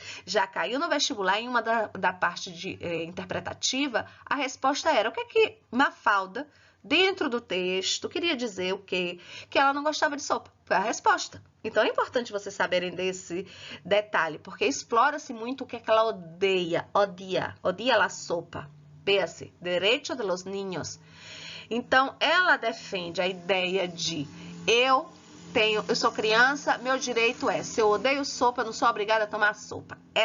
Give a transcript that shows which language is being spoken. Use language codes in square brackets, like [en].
[pt] Já caiu no vestibular em uma da parte interpretativa, a resposta era o que Mafalda, dentro do texto, queria dizer o quê? Que ela não gostava de sopa. Foi a resposta. Então, é importante vocês saberem desse detalhe, porque explora-se muito o que ela odeia. [es] Odia a sopa. Véase, derecho de los niños. [pt] Então, ela defende a ideia de eu sou criança, meu direito é, se eu odeio sopa, eu não sou obrigada a tomar sopa.